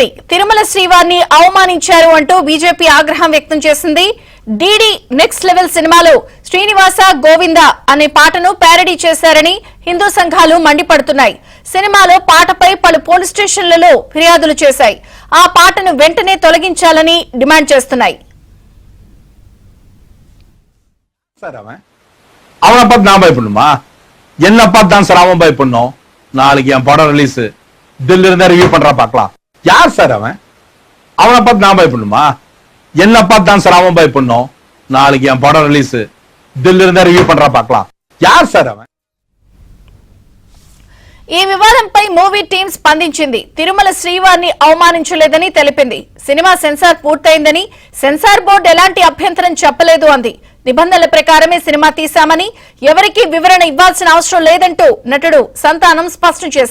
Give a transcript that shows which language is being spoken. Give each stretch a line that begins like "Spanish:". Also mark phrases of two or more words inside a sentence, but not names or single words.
Telugu: తిరుమల శ్రీవారిని అవమానించారు అంటూ బీజేపీ ఆగ్రహం వ్యక్తం చేసింది. డీడీ నెక్స్ట్ లెవెల్ సినిమాలో శ్రీనివాస గోవింద అనే పాటను ప్యారడీ చేశారని హిందూ సంఘాలు మండిపడుతున్నాయి. సినిమాలో పాటపై పలు పోలీస్ స్టేషన్లలో ఫిర్యాదులు చేశాయి. ఆ పాటను వెంటనే తొలగించాలని డిమాండ్ చేస్తున్నాయి.
Tamil: அவனப்பா நான் பயப்படணுமா? என்னப்பா தான் சார் அவன் பயப்படணும்? நாளைக்கு என் படம் ரிலீஸ் தில்லி இருந்தா ரிவ்யூ பண்றா பாக்கலாம். யார் சார் அவன்? அவனை பார்த்து நான் பயப்படணுமா? என்ன பார்த்து தான் சார் அவன் பயப்படணும்? நாளைக்கு என் படம் ரிலீஸ் தில்லி இருந்தா ரிவ்யூ பண்றா பாக்கலாம். யார் సార్ அவன்?
Telugu: ఈ వివాదంపై మూవీ టీం స్పందించింది. తిరుమల శ్రీవారిని అవమానించలేదని తెలిపింది. సినిమా సెన్సార్ పూర్తయిందని, సెన్సార్ బోర్డు ఎలాంటి అభ్యంతరం చెప్పలేదు అంది. నిబంధనల ప్రకారమే సినిమా తీశామని, ఎవరికీ వివరణ ఇవ్వాల్సిన అవసరం లేదంటూ నటుడు సంతానం స్పష్టం చేశారు.